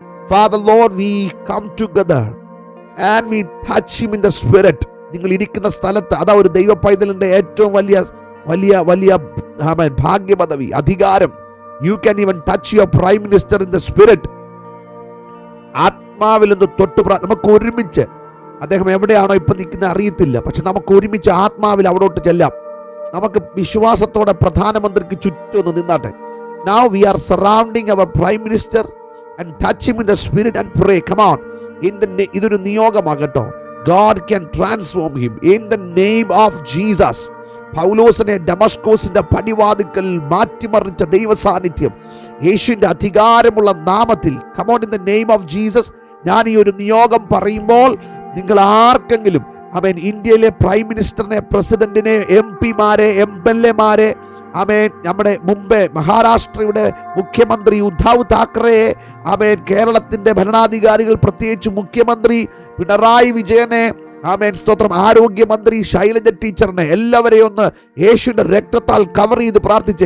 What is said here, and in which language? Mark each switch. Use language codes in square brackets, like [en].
[en] Father Lord, we come together and we touch him in the spirit. [ml] നിങ്ങൾ ഇരിക്കുന്ന സ്ഥലത്ത് അതാ ഒരു ദൈവ പൈതലിന്റെ ഏറ്റവും വലിയ ഭാഗ്യപദവി, അധികാരം. [en] You can even touch your Prime Minister in the spirit. [ml] ആത്മാവിൽ നിന്ന് തൊട്ട് നമുക്ക് ഒരുമിച്ച്, അദ്ദേഹം എവിടെയാണോ ഇപ്പൊ നിൽക്കുന്നത് അറിയത്തില്ല, പക്ഷെ നമുക്ക് ഒരുമിച്ച് ആത്മാവിൽ അവിടോട്ട് ചെല്ലാം. നമുക്ക് വിശ്വാസത്തോടെ പ്രധാനമന്ത്രിക്ക് ചുറ്റും നിന്നാട്ടെ. [en] Now we are surrounding our Prime Minister and touch him in the spirit and pray. Come on. [ml] ഇതൊരു നിയോഗമാകട്ടോ. [en] God can transform him in the name of Jesus. [ml] പൗലോസിനെ ഡമസ്കോസിന്റെ പടിവാതിക്കൽ മാറ്റിമറിച്ച ദൈവ സാന്നിധ്യം യേശുവിന്റെ അധികാരമുള്ള നാമത്തിൽ, [en] Come on, in the name of Jesus. [ml] ഞാൻ ഈ ഒരു നിയോഗം പറയുമ്പോൾ നിങ്ങൾ ആർക്കെങ്കിലും ആമേൻ, ഇന്ത്യയിലെ പ്രൈം മിനിസ്റ്ററിനെ, പ്രസിഡന്റിനെ, MP-മാരെ, MLA-മാരെ, ആമേൻ, നമ്മുടെ മുമ്പേ മഹാരാഷ്ട്രയുടെ മുഖ്യമന്ത്രി ഉദ്ധവ് താക്കറെയെ, ആമേൻ, കേരളത്തിന്റെ ഭരണാധികാരികൾ, പ്രത്യേകിച്ച് മുഖ്യമന്ത്രി പിണറായി വിജയനെ, ആമേൻ, സ്തോത്രം, ആരോഗ്യമന്ത്രി ശൈലജ ടീച്ചറിനെ, എല്ലാവരെയും ഒന്ന് യേശുവിന്റെ രക്തത്താൽ കവർ ചെയ്ത് പ്രാർത്ഥിച്ചേ.